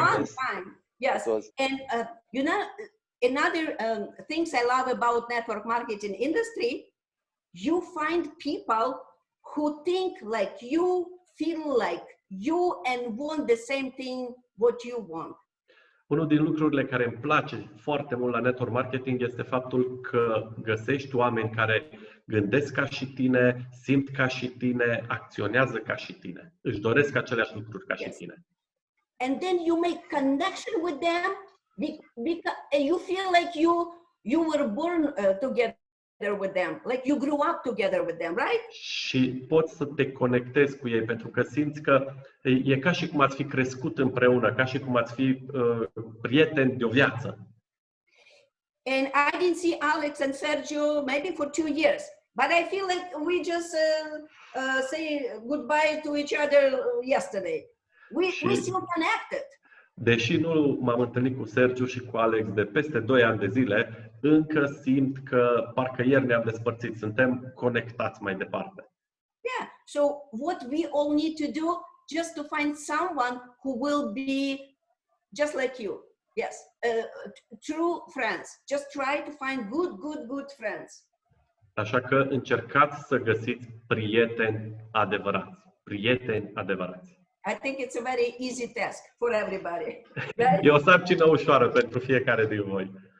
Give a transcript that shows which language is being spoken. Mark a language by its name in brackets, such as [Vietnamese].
[English] fun time. Yes. And you know, another things I love about network marketing industry, you find people who think like you, feel like you, and want the same thing what you want. [Romanian] Unul din lucrurile care îmi place foarte mult la network marketing este faptul că găsești oameni care gândesc ca și tine, simt ca și tine, acționează ca și tine. Își doresc aceleași lucruri ca și tine. [English] And then you make connection with them because you feel like you were born together with them, like you grew up together with them, right? [Romanian] Și poți să te conectezi cu ei pentru că simți că e ca și cum ați fi crescut împreună, ca și cum ați fi prieteni de o viață. [English] And I didn't see Alex and Sergio maybe for 2 years, but I feel like we just say goodbye to each other yesterday. We still connected. [Romanian] Deși nu m-am întâlnit cu Sergiu și cu Alex de peste 2 ani de zile, încă simt că parcă ieri ne-am despărțit, suntem conectați mai departe. [English] Yeah, so what we all need to do just to find someone who will be just like you. Yes, true friends. Just try to find good friends. [Romanian] Așa că încercați să găsiți prieteni adevărați. Prieteni adevărați. [English] I think it's a very easy task for everybody. Right? [Romanian] E o sarcină ușoară pentru fiecare din voi.